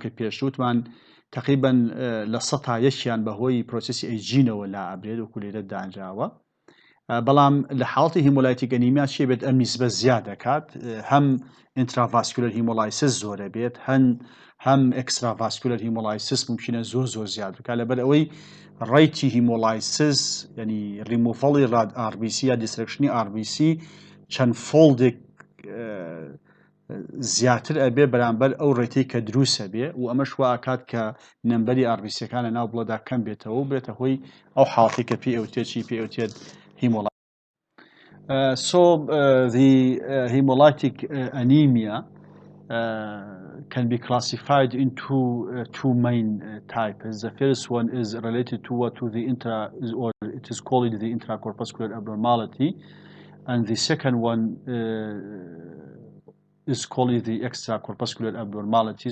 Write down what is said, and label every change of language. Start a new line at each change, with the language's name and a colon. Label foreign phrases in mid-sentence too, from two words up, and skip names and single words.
Central Kurdish: کرد پێشوتمان تقریبا لە 100 بەهۆی پرۆسسی ئەیجینەوە لا ئەبرێت وەکو لێرە دانراوە بەڵام لە حاڵتی
English: hemolytic anemia
Central Kurdish: چێ بێت ئەم نیسبە زیاد دەکات هەم
English: intravascular hemolysis
Central Kurdish: زۆرە بێت هەم
English: extravascular hemolysis
Central Kurdish: ممکنە زۆر زیاد بکات لەبەر ئەوەی ڕێیتی هیمۆلایسس ینی ریموڤەڵی RBC یا دیسترەکشنی RBC چەند فۆڵدێک زیاتر ئەبێ بەرامبەر ئەو ڕێتەی کە دروستە بێ و ئەمە شوا ئاکات کە نەمبەری RBCەکانە ناو بڵەدا کەم بێتەوە و بێتە هۆی ئەو حاڵەتی کە پێوتێت hemolytic.
English: So the hemolytic anemia can be classified into two main types. The first one is related to or it is called the intracorpuscular abnormality, and the second one is called the extracorpuscular abnormalities.